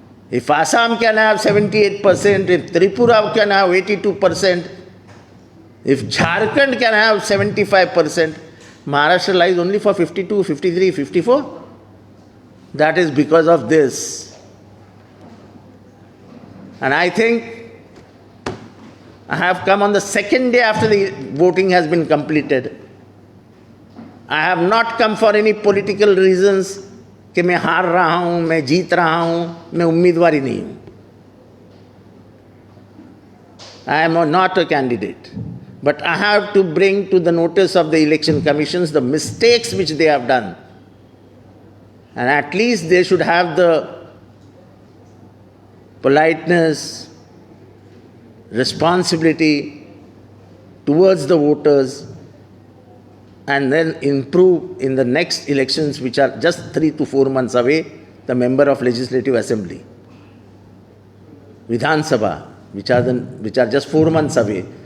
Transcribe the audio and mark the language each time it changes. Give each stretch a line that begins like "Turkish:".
English: If Assam can have 78%, if Tripura can have 82%, if Jharkhand can have 75%, Maharashtra lies only for 52, 53, 54. That is because of this. And I think I have come on the second day after the voting has been completed. I have not come for any political reasons
Hindi: कि मैं हार रहा हूँ, मैं जीत रहा हूँ, मैं उम्मीदवारी नहीं हूँ.
English: I am not a candidate. But I have to bring to the notice of the Election Commissions the mistakes which they have done. And at least they should have the politeness, responsibility towards the voters, and then improve in the next elections, which are just 3 to 4 months away, the member of Legislative Assembly, Vidhan Sabha, which are just 4 months away.